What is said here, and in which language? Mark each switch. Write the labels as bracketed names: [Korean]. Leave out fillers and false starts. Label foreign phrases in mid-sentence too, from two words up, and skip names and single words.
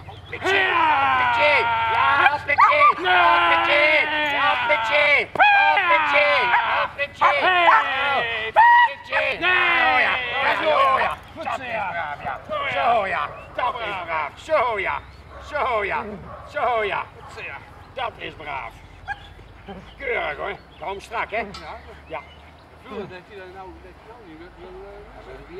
[Dutch] Hoppetje! Hoppetje! Ja, hoppetje! Hoppetje! Hoppetje! Hoppetje! Hoppetje! Hoppetje! Oh ja, zo ja. Dat is braaf, ja. Zo ja, dat is braaf. Zo ja. Zo ja. Zo ja. Dat is braaf. Keurig hoor. Kom strak hè. Ja. Dat hij dat nou niet wil.